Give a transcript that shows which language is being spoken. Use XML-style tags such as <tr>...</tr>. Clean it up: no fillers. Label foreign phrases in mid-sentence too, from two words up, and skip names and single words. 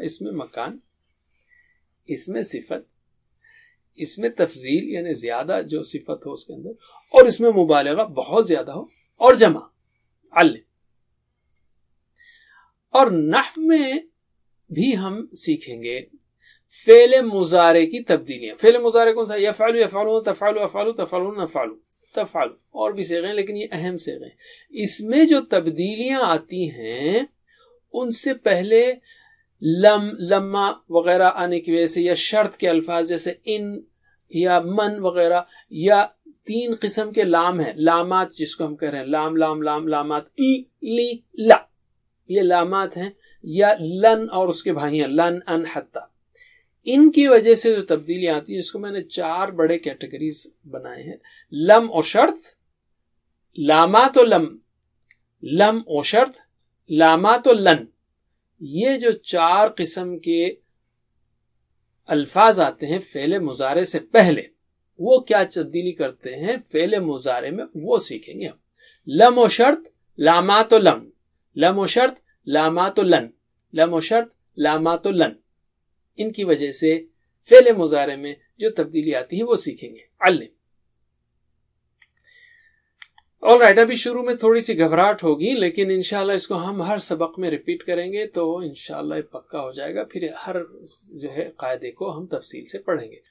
<ur>اس میں مکان، اس میں صفت، اس میں تفضیل یعنی زیادہ جو صفت ہو اس کے اندر، اور اس میں مبالغہ بہت زیادہ ہو، اور جمع، علم۔ اور نحو میں بھی ہم سیکھیں گے فعل مضارع کی تبدیلیاں۔ فعل مضارع کون سا؟ یفعل،</ur> <ar>یفعلون، تفعل، افعل، تفعلون، نفعل، تفعل،</ar> <ur>اور بھی صیغے ہیں، لیکن یہ اہم صیغے ہیں۔ اس میں جو تبدیلیاں آتی ہیں، ان سے پہلے لما وغیرہ آنے کی وجہ سے، یا شرط کے الفاظ جیسے ان یا من وغیرہ، یا 3 قسم کے لام ہیں، لامات جس کو ہم کہہ رہے ہیں، لام لام لام لامات، لی لا، یہ لامات ہیں، یا لن اور اس کے بھائی ہیں،</ur> <ar>لن ان حتی۔</ar> <ur>ان کی وجہ سے جو تبدیلی آتی ہے، اس کو میں نے 4 بڑے کیٹیگریز بنائے ہیں: لم و شرط، لامات و لم و شرط، لامات و لن. یہ جو 4 قسم کے الفاظ آتے ہیں فعل مضارع سے پہلے، وہ کیا تبدیلی کرتے ہیں فعل مضارع میں، وہ سیکھیں گے ہم. لم و شرط، لامات و لم و شرط، لامات و لم و شرط، لامات و لن. ان کی وجہ سے فعل مضارع میں جو تبدیلی آتی ہے وہ سیکھیں گے. علم.</ur> <en>all right,</en> <ur>ابھی شروع میں تھوڑی سی گھبراہٹ ہوگی، لیکن انشاءاللہ اس کو ہم ہر سبق میں ریپیٹ کریں گے تو انشاءاللہ یہ پکا ہو جائے گا. پھر ہر جو ہے قاعدے کو ہم تفصیل سے پڑھیں گے.</ur>